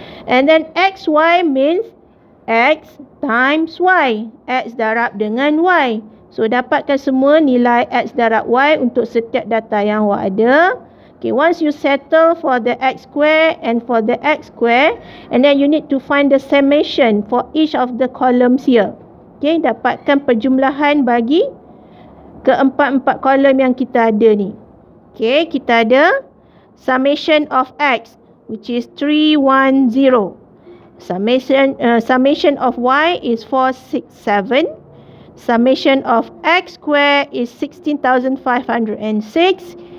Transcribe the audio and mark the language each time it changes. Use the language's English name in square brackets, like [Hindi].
[English] And then xy means x times y. [Malay] X darab dengan y. So dapatkan semua nilai x darab y untuk setiap data yang awak ada. [English] Okay, once you settle for the x square and for the x square, and then you need to find the summation for each of the columns here. [Malay] Okay, dapatkan perjumlahan bagi keempat-empat kolom yang kita ada ni. [English] Okay, [Malay] kita ada [English] summation of x, which is 310. Summation of y is 467. Summation of x square is 16,506.